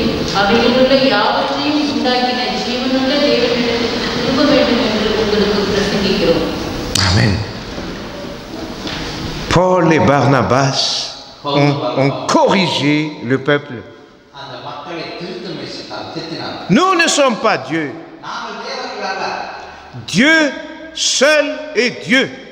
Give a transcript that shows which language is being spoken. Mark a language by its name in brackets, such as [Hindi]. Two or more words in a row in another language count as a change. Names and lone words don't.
[Tamil] அவையிலுள்ள யாவற்றையும் உண்டாக்கின ஜீவனுள்ள தேவனிடத்திற்கு திரும்ப வேண்டும் என்று உங்களுக்கு பிரசங்கிக்கிறோம். [French] Amen. Paul et Barnabas ont corrigé le peuple. Nous ne sommes pas Dieu. Dieu seul est Dieu.